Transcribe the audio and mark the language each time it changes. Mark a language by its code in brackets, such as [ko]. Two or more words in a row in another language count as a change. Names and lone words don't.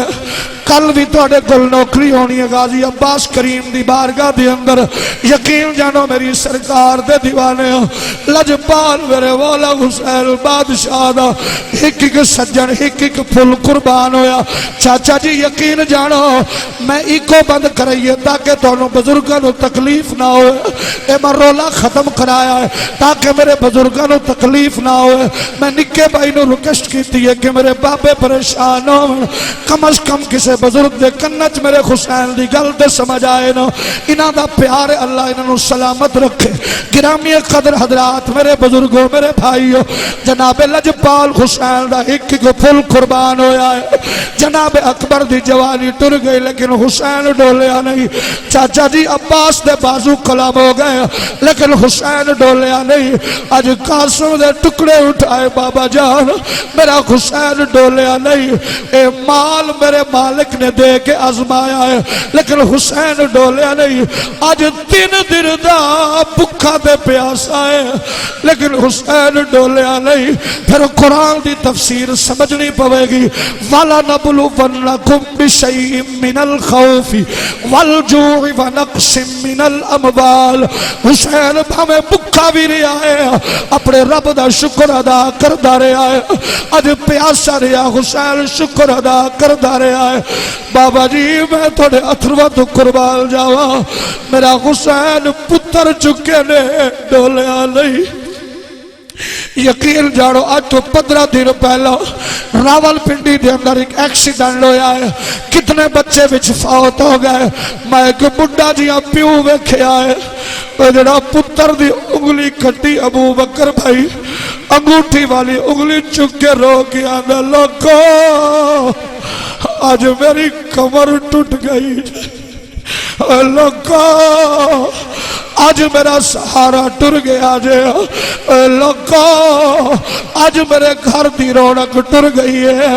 [pa] کل بھی تھوڑے کل نوکری ہونی ہے غازی عباس کریم دی بارگاہ دی اندر، یقین جانو میری سرکار دے دیوانے ہو، لجپال میرے مولا حسین بادشاہ دا ایک ایک سجن ایک ایک پھل قربان ہویا۔ چاچا جی یقین جانو میں ایکو بند کرائیے تاکہ تونوں بزرگاں نو تکلیف نہ ہوئے، اے میں رولا ختم کرایا ہے تاکہ میرے بزرگاں نو تکلیف نہ ہوئے۔ میں نکے بھائی نو ریکویسٹ کیتی ہے کہ میرے بابے پریشان ہو، کم از کم کسے بزرگ دے کنچ میرے حسین دی گل تے سمجھ آئے نا، انہاں دا پیار اللہ انہاں سلامت رکھے۔ [ur] گرامی قدر حضرات میرے بزرگوں میرے بھائیوں، [pa] جناب لجپال حسین دا ایک ایک پھل قربان ہویا ہے۔ جناب اکبر دی جوانی ٹر گئی لیکن حسین ڈولیا نہیں۔ چاچا جی عباس دے بازو کلام ہو گئے لیکن حسین ڈولیا نہیں۔ آج قاسم دے ٹکڑے اٹھائے بابا جان، میرا حسین ڈولیا نہیں۔ اے مال میرے مالک نے دے کے آزمایا ہے لیکن حسین ڈولیا نہیں۔ آج 3 دن دا بکھا دے پیاسا ہے لیکن حسین ڈولیا نہیں۔ پھر قرآن دی تفسیر سمجھنی پوے گی، [ar] وَلَنَبْلُوَنَّكُمْ بِشَيْءٍ مِّنَ الْخَوْفِ وَالْجُوعِ وَنَقْصٍ مِّنَ الْأَمْوَالِ۔ [pa] حسین بھامے بکھا بھی رہا ہے، اپنے رب دا شکر ادا کردہ رہا ہے، آج پیاسا رہا حسین شکر ادا کردہ رہا ہے۔ بابا جی میں تھوڑے اتھروا تو قربان جاوا، میرا حسین پتر چکے نے ڈولیا نہیں۔ یقین جاڑو آج تو 15 دن پہلا راول پنڈی دے اندر ایک ایکسیڈنٹ ہویا ہے، کتنے بچے وچ فوت ہو گئے۔ میں ایک بڑھا جیاں پیو ویکھیا ہے، جڑا پتر دی انگلی کٹی ابو بکر بھائی انگوٹھی والی انگلی چک کے رو کے آندہ لوگو آج میری کمر ٹوٹ گئی، لوگو آج میرا سہارا ٹر گیا جے، لوگو آج میرے گھر دی رونق ٹر گئی ہے۔